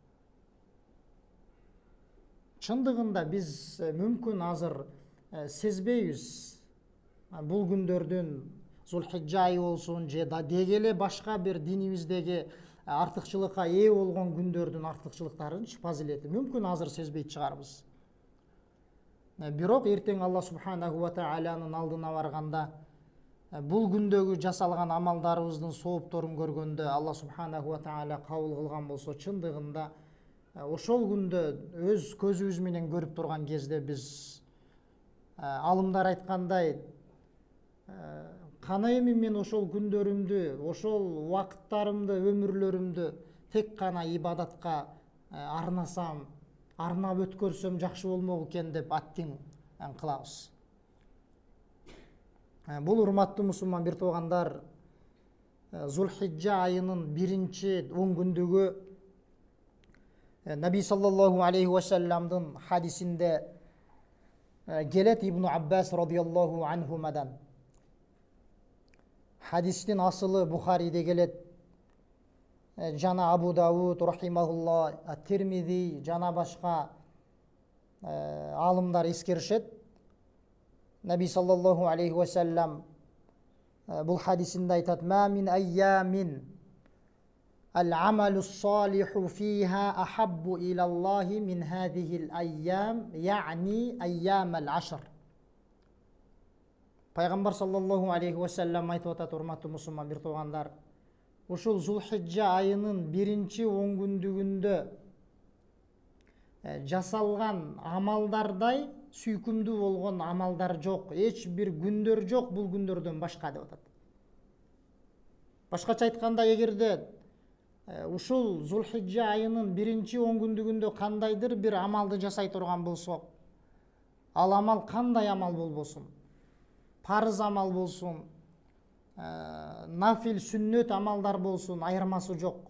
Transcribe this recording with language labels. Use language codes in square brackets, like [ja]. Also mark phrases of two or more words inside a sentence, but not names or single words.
[ky] Чындыгында биз мүмкүн азыр сезбейбиз бул күндөрдүн Зулхиджа айы болсун же деги эле башка бир динибиздеги артыкчылыкка ээ болгон күндөрдүн артыкчылыктарын, фазилети мүмкүн азыр сезбей чыгарбыз. Бирок эртең Аллах [ar] سبحانه وتعالى [ky] алдына барганда бул күндөгү жасалган амалдарыбыздын соопторун көргөндө Аллах [ar] سبحانه وتعالى [ky] кабыл кылган болсо, чындыгында ошол күндө өз көзүбүз менен көрүп турган кезде биз алымдар айткандай, кана эми мен ошол күндөрүмдү, ошол убакыттарымды, өмүрлөрүмдү тек кана ибадатка арнасам, арнап өткөрсөм жакшы болмок экен деп аттиң кылабыз. Бул урматтуу мусулман бир туугандар, Зулхиджа айынын 1-10 күндүгү Наби [ar] صلى الله عليه وسلم [ky] хадисинде келет. Ибн Аббас [ar] رضي الله عنهما. [ky] Хадистин асылы Бухариде келет. Жана Абу Дауд рахимахулла, Тирмизи жана башка алымдар эскеришет. Наби [ar] صلى الله عليه وسلم [ky] бул хадисинде айтат: [ar] "ما من أيام العمل الصالح فيها أحب إلى الله من هذه الأيام يعني أيام العشر." [ky] Пайгамбар [ar] صلى الله عليه وسلم [ky] айтып атат, урматтуу мусулман бир туугандар, ушул Зулхиджа айынын 1-10 күндүгүндө жасалган амалдардай сүйкүмдүү болгон амалдар жок, эч бир күндөр жок бул күндөрдөн башка деп атат. Башкача айтканда, эгерде ушул Зулхиджа айынын 1-10 күндүгүндө кандайдыр бир амалды жасай турган болсок, ал амал кандай амал болбосун, парыз амал болсун, нафил сүннөт амалдар болсун, айырмасы жок.